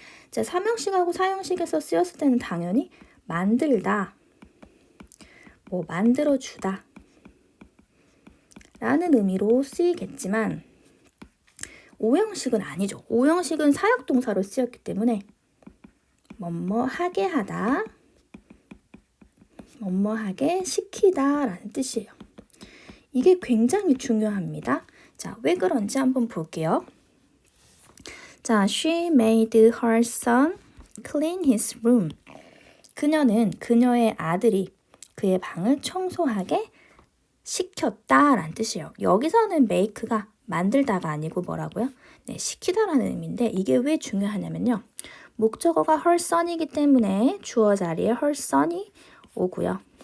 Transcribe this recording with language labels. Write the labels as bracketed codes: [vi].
[ko] 자, 삼형식하고 사형식에서 쓰였을 때는 당연히 만들다, 만들어주다 라는 의미로 쓰이겠지만 오형식은 아니죠. 오형식은 사역동사로 쓰였기 때문에 뭐뭐하게 하다, 뭐뭐하게 시키다 라는 뜻이에요. 이게 굉장히 중요합니다. 자, 왜 그런지 한번 볼게요. [en] 자, she made her son clean his room. [ko] 그녀는 그녀의 아들이 그의 방을 청소하게 시켰다 라는 뜻이에요. 여기서는 make가 만들다가 아니고 뭐라고요? 네, 시키다라는 의미인데 이게 왜 중요하냐면요. 목적어가 [en] her son [ko] 이기 때문에 주어 자리에 her son이 오고요.